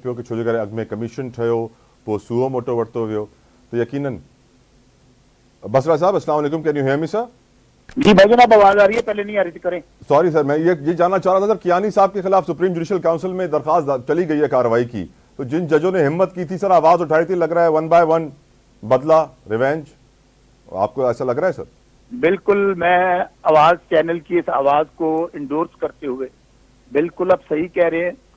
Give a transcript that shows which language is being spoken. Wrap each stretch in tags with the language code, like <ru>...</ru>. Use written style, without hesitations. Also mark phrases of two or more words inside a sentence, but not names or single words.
<sd>रखियो कि छो जे करे अॻु में कमीशन ठहियो पोइ सुओ मोटो वरितो वियो त यकीनन बसरा साहब</sd> <ar>السلام عليكم,</ar> <en>Can you hear me sir?</en> <ur>جی بھائی‌جان، آپ آواز آ رہی ہے، پہلے نہیں آ رہی تھی، کریں. سوری سر، میں یہ جاننا چاہ رہا تھا سر، کیانی صاحب کے خلاف سپریم جوڈیشل کونسل میں درخواست چلی گئی ہے کارروائی کی، تو جن ججوں نے ہمت کی تھی سر، آواز اٹھائی تھی، لگ رہا ہے 1 بائی 1 بدلہ، ریوینج، آپکو ایسا لگ رہا ہے سر? بالکل، میں آواز چینل کی اس آواز کو انڈورس کرتے ہوئے بالکل آپ صحیح کہہ رہے ہیں.</ur>